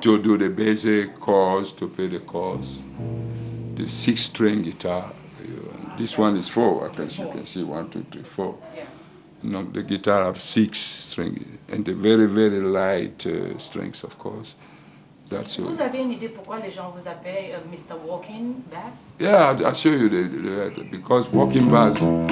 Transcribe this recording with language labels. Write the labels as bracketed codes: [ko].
[en] To do the basic chords, to play the chords. The 6-string guitar. This one is 4. I guess you can see 1, 2, 3, 4. Yeah. You know, the guitar have 6 strings and the very, very light strings, of course. That's [fr] Vous avez une idée pourquoi les gens vous appellent Mr. [en] Walking Bass? Yeah, I'll show you because walking bass.